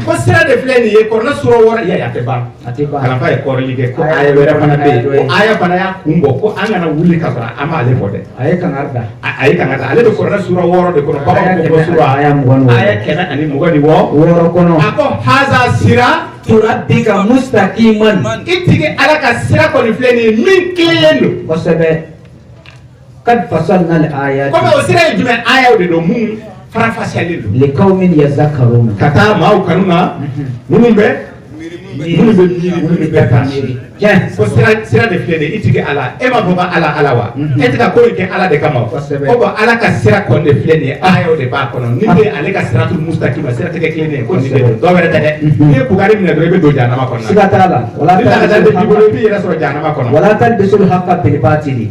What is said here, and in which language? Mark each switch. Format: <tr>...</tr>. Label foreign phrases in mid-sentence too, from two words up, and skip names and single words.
<bm>ko sira de filɛ nin ye kuranɛ sura wɔɔrɔ ya a tɛ ban kalanfa ye kɔrɔli kɛ ko aya wɛrɛ fana bɛ yen ko aya fana y'a kun bɔ ko an kana wuli ka sɔrɔ an m'ale fɔ dɛ a ye kangari da ale bɛ kuranɛ sura wɔɔrɔ de kɔnɔ baganw ko sura aya kɛmɛ ani mugan ni wɔɔrɔ kɔnɔ a ko haza sira</bm> <ar>ربك مستقيما</ar> <bm>itigi ala ka sira kɔni filɛ nin ye min tilelen don</bm> <ar>kosɛbɛ قد فصلنا الآيات</ar> <bm>comme o sira ye jumɛn ayaw de don mun farafasiyalen don</bm> <ar>لقوم يذكرون</ar> <bm>ka taa maaw kanu na minnu bɛ miiri ko sira de filɛ nin ye itigi ala e ma fɔ ko ala wa e tɛ ka ko in kɛ ala de kama ko bon ala ka sira kɔni de filɛ nin ye ayaw de b'a kɔnɔ ni bɛ ale ka</bm> <ar>الصراط المستقيم</ar> <bm>sira tɛ kɛ kelen ye ko nin de don dɔ wɛrɛ tɛ dɛ n'i ye Bugari minɛ dɔrɔn i bɛ don jahanama kɔnɔ siga t'a la wala ni lagada de b'i bolo i b'i yɛrɛ sɔrɔ jahanama kɔnɔ</bm> <ar>ولا تلبسوا الحق بالباطل</ar>